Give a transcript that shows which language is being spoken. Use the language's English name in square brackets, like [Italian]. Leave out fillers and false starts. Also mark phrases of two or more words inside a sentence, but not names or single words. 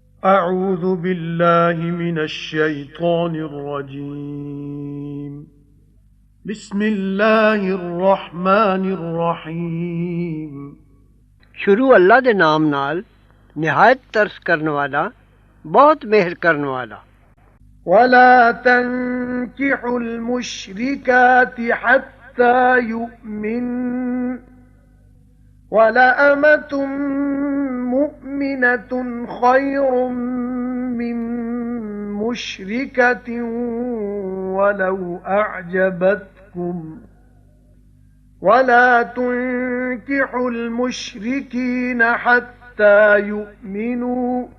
[Arabic] أعوذ بالله من الشيطان الرجيم. بسم الله الرحمن الرحيم। [Punjabi] شروع اللہ دے نام نال نہایت ترس کرن والا بہت مہر کرن والا۔ [Arabic] ولا تنكحوا المشركات حتى يؤمن ولأمة مؤمنة خير من مشركة ولو أعجبتكم ولا تنكحوا المشركين حتى يؤمنوا